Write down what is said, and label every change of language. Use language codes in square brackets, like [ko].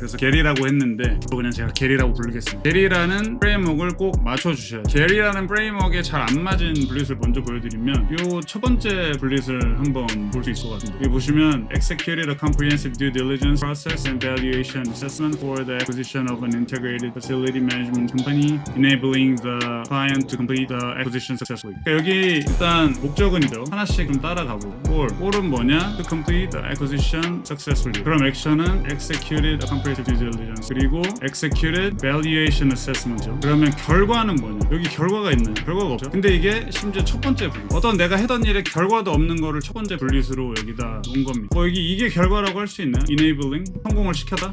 [ko] 그래서 게리라고 했는데 그냥 제가 게리라고 부르겠습니다. 게리라는 프레임워크를 꼭 맞춰주셔야 돼요. 게리라는 프레임워크에 잘 안 맞은 블릿을 먼저 보여드리면 요 첫 번째 블릿을 한번 볼 수 있을 것 같은데 여기 보시면 [en] Executed a comprehensive due diligence process and valuation assessment for the acquisition of an integrated facility management company enabling the client to complete the acquisition successfully. [ko] 그러니까 여기 일단 목적은 있죠. 하나씩 좀 따라가보고 Goal은 뭐냐? [en] To complete the acquisition successfully. [ko] 그럼 액션은 [en] executed a comprehensive due diligence 그리고 executed valuation assessment죠. [ko] 그러면 결과는 뭐냐? 여기 결과가 있나요? 결과가 없죠. 근데 이게 심지어 첫 번째 블릿. 어떤 내가 했던 일에 결과도 없는 거를 첫 번째 블릿으로 여기다 놓은 겁니다. 뭐 이게 결과라고 할 수 있나요? enabling 성공을 시켰다.